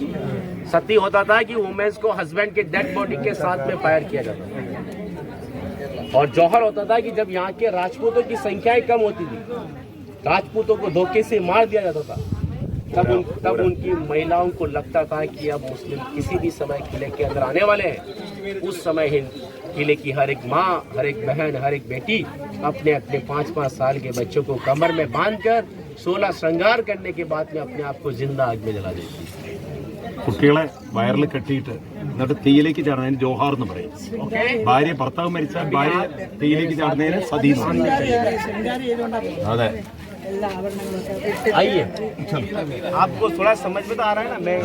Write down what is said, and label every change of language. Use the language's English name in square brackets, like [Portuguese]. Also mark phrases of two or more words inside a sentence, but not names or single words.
[Hindi] सती होता था कि वुमेन्स को हस्बैंड के [English] dead body [Hindi] के साथ में फायर किया जाता था, और जौहर होता था कि जब यहाँ के राजपूतों की संख्याएं कम होती थी, राजपूतों को धोखे से मार दिया जाता था, तब उनकी महिलाओं को लगता था कि अब मुस्लिम किसी भी समय किले के अंदर आने वाले हैं। उस समय किले की हर एक माँ, हर एक बहन, हर एक बेटी अपने 5-5 साल के बच्चों को कमर में बांधकर 16 श्रृंगार करने के बाद में अपने आप को जिंदा आग में जला देती। [Malayalam] കുട്ടികളെ വയറിൽ കെട്ടിയിട്ട് എന്നിട്ട് തീയിലേക്ക് ചാടുന്നതിന് ജോഹാർ എന്ന് പറയും. ഭാര്യ ഭർത്താവ് മരിച്ചാൽ ഭാര്യ തീയിലേക്ക് ചാടുന്നതിന് സതി എന്ന് പറയും. അതെ. [Hindi] आइए, आपको थोड़ा समझ में तो आ रहा है ना,